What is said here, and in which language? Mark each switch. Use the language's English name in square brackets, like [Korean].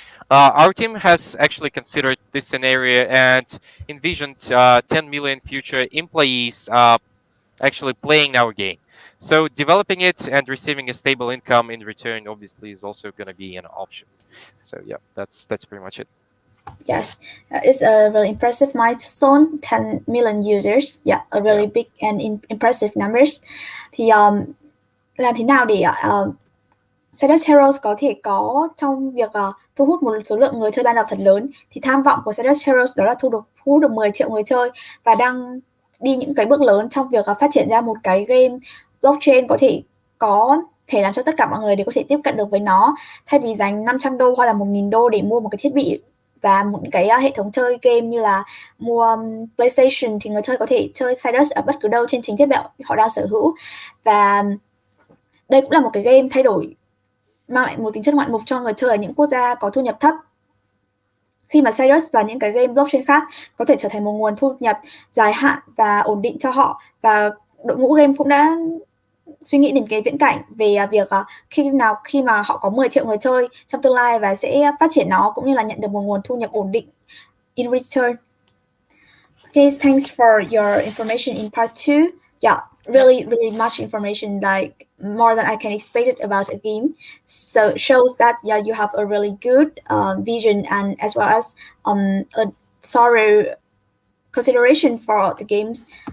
[English] Our team has actually considered this scenario and envisioned 10 million future employees actually playing our game. So developing it and receiving a stable income in return obviously is also going to be an option. So yeah, that's pretty much it. Yes, it's a really impressive milestone, 10 million users. Yeah, a really big and impressive numbers. [Vietnamese] Thì làm thế nào để SIDUS Heroes có thể có trong việc thu hút một số lượng người chơi ban đầu thật lớn? Thì tham vọng của SIDUS Heroes đó là thu hút được 10 triệu người chơi và đang đi những cái bước lớn trong việc phát triển ra một cái game blockchain có thể làm cho tất cả mọi người đều có thể tiếp cận được với nó. Thay vì dành $500 hoặc là $1.000 để mua một cái thiết bị và một cái hệ thống chơi game như là mua PlayStation, thì người chơi có thể chơi SIDUS ở bất cứ đâu trên chính thiết bị họ đang sở hữu. Và đây cũng là một cái game mang lại một tính chất ngoạn mục cho người chơi ở những quốc gia có thu nhập thấp, khi mà SIDUS và những cái game blockchain khác có thể trở thành một nguồn thu nhập dài hạn và ổn định cho họ. Và đội ngũ game cũng đã suy nghĩ đến cái viễn cảnh về việc khi mà họ có 10 triệu người chơi trong tương lai và sẽ phát triển nó cũng như là nhận được một nguồn thu nhập ổn định [English] in return. Okay, thanks for your information in part 2. Yeah, really much information, like more than I can expect it about a game. So it shows that you have a really good vision and as well as a thorough consideration for the games.